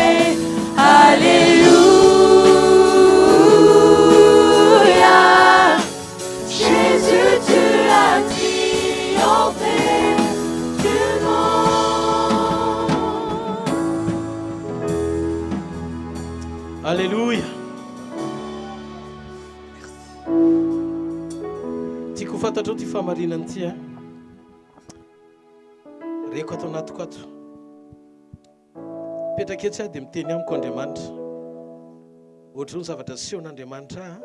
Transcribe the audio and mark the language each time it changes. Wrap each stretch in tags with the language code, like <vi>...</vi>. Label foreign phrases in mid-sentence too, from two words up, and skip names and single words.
<fr>Alléluia. Jésus, tu as triomphé du monde. Alléluia.</fr> <mg>Tiako fantatro ty famarinany ty reko ato anatiko ato. Petraka etsy dia miteny amiko Andriamanitra. Ohatra ny zavatra sehon'Andriamanitra.</mg>